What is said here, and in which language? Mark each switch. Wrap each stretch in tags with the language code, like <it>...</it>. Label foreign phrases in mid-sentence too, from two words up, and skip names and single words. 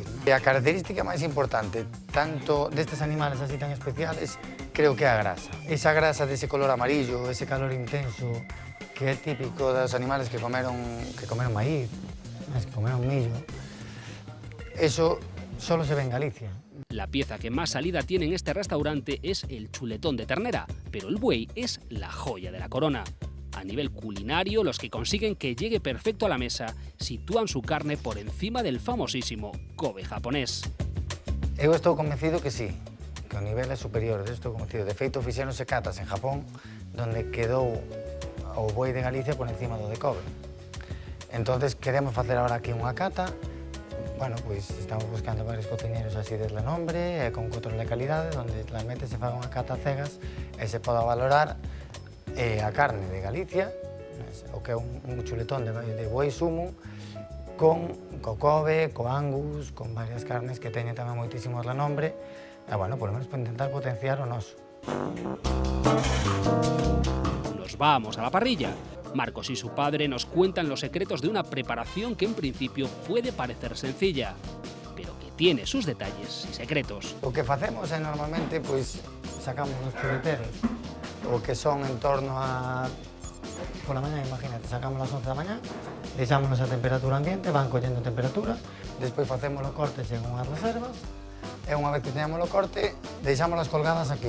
<gl>E a característica máis importante, tanto destes animales así tan especiales, creo que é a grasa. Esa grasa dese color amarillo, ese calor intenso, que é típico dos animales que comeron maíz, que comeron millo,</gl> <es>eso solo se ve en Galicia. La pieza que más salida tiene en este restaurante es el chuletón de ternera, pero el buey es la joya de la corona. A nivel culinario, los que consiguen que llegue perfecto a la mesa sitúan su carne por encima del famosísimo Kobe japonés.</es> <gl>Eu estou convencido que sí, que o nivel é superior, estou convencido. De feito, fixéronse catas en Japón, donde quedou o boi de Galicia por encima do de Kobe. Entonces, queremos facer ahora aquí unha cata. Bueno, pois estamos buscando varios cocineros así de renombre e con control de calidade, onde realmente se faga unha cata cegas e se poda valorar a carne de Galicia, o que é un chuletón de boi sumo, con Kobe, co Angus, con varias carnes que teñen tamén moitísimo renombre, e, bueno,</gl> <es>por lo menos</es> <gl>para intentar potenciar o noso.</gl> <es>Nos vamos a la parrilla. Marcos y su padre nos cuentan los secretos de una preparación que en principio puede parecer sencilla, pero que tiene sus detalles y secretos.</es> <gl>O que facemos é normalmente, pois, sacamos os chuleteros, o que son en torno a... Pola mañá, imagínate, sacamos as 11 da mañá, deixámonos a temperatura ambiente, van collendo temperatura, despois facemos o corte en unhas reservas, e unha vez que teñamos o corte, deixámolas colgadas aquí.</gl>